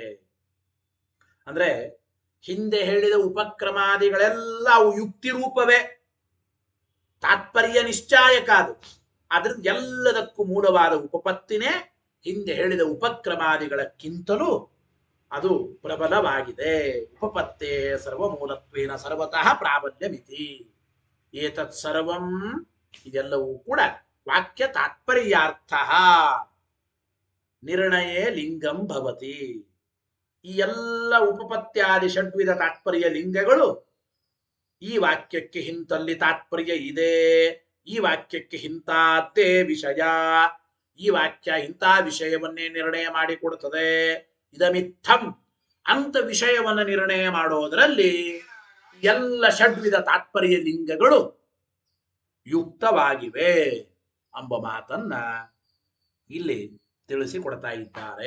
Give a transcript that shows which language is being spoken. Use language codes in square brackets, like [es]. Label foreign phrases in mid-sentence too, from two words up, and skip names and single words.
[kn] ಅಂದ್ರೆ ಹಿಂದೆ ಹೇಳಿದ ಉಪಕ್ರಮಾದಿಗಳೆಲ್ಲ ಅವು ಯುಕ್ತಿ ರೂಪವೇ, ತಾತ್ಪರ್ಯ ನಿಶ್ಚಾಯಕ ಅದು. ಆದ್ರಿಂದ ಎಲ್ಲದಕ್ಕೂ ಮೂಲವಾದ ಉಪಪತ್ತಿನೇ ಹಿಂದೆ ಹೇಳಿದ ಉಪಕ್ರಮಾದಿಗಳಕ್ಕಿಂತಲೂ ಅದು ಪ್ರಬಲವಾಗಿದೆ. [sa] ಉಪಪತ್ತೇ ಸರ್ವಮೂಲತ್ವೇನ ಸರ್ವತಃ ಪ್ರಾಬಲ್ಯಮಿತಿ. ಏತತ್ ಸರ್ವಂ, [kn] ಇದೆಲ್ಲವೂ ಕೂಡ [sa] ವಾಕ್ಯ ತಾತ್ಪರ್ಯಾರ್ಥ ನಿರ್ಣಯೇ ಲಿಂಗಂ ಭವತಿ. [kn] ಈ ಎಲ್ಲ ಉಪಪತ್ಯಾದಿ ಷಡ್ವಿಧ ತಾತ್ಪರ್ಯ ಲಿಂಗಗಳು ಈ ವಾಕ್ಯಕ್ಕೆ ಇಂತಲ್ಲಿ ತಾತ್ಪರ್ಯ ಇದೆ, ಈ ವಾಕ್ಯಕ್ಕೆ ಇಂತದ್ದೇ ವಿಷಯ, ಈ ವಾಕ್ಯ ಇಂಥ ವಿಷಯವನ್ನೇ ನಿರ್ಣಯ ಮಾಡಿಕೊಡುತ್ತದೆ, ಇದಮಿತ್ತಂ ಅಂತ ವಿಷಯವನ್ನು ನಿರ್ಣಯ ಮಾಡೋದರಲ್ಲಿ ಎಲ್ಲ ಷಡ್ವಿಧ ತಾತ್ಪರ್ಯ ಲಿಂಗಗಳು ಯುಕ್ತವಾಗಿವೆ ಎಂಬ ಮಾತನ್ನ ಇಲ್ಲಿ ತಿಳಿಸಿಕೊಡ್ತಾ ಇದ್ದಾರೆ.